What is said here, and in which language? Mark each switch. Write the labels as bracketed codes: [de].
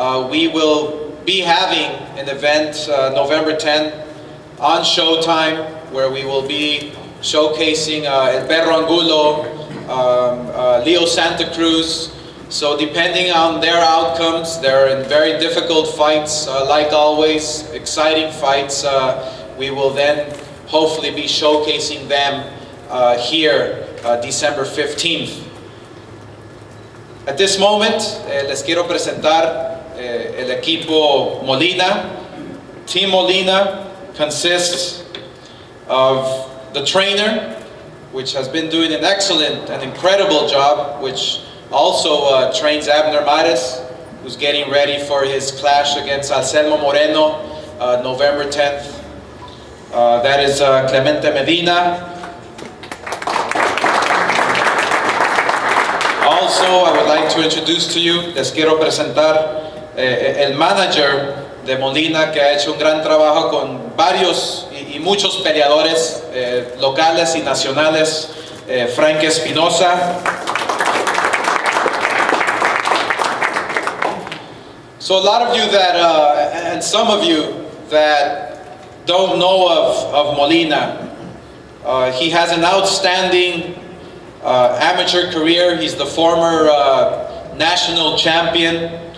[en] We will be having an event November 10th on Showtime, where we will be showcasing El Perro Angulo, Leo Santa Cruz. So depending on their outcomes, they're in very difficult fights, like always, exciting fights. We will then hopefully be showcasing them here December 15th. At this moment, [es] les quiero presentar el equipo Molina. [en] Team Molina consists of the trainer, which has been doing an excellent and incredible job, which also trains Abner Mares, who's getting ready for his clash against Anselmo Moreno, November 10th. That is Clemente Medina. Also, I would like to introduce to you, [es] les quiero presentar el manager de Molina, que ha hecho un gran trabajo con varios y muchos peleadores locales y nacionales, Frank Espinosa. [en] So a lot of you that, and some of you that don't know of Molina, he has an outstanding amateur career. He's the former national champion.